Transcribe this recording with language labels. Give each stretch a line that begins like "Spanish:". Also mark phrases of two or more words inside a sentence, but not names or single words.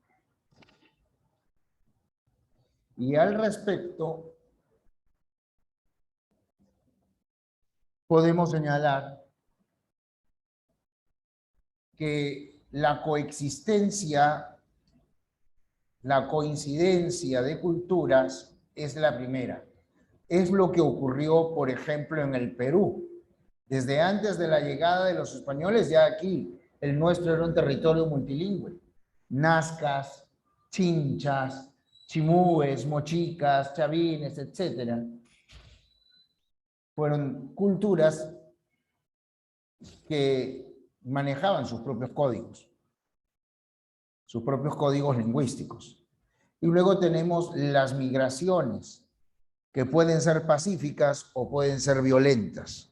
Spanish: Y al respecto, podemos señalar que la coexistencia, la coincidencia de culturas es la primera. Es lo que ocurrió, por ejemplo, en el Perú. Desde antes de la llegada de los españoles, ya aquí el nuestro era un territorio multilingüe. Nazcas, chinchas, chimúes, mochicas, chavines, etcétera. Fueron culturas que manejaban sus propios códigos lingüísticos. Y luego tenemos las migraciones, que pueden ser pacíficas o pueden ser violentas.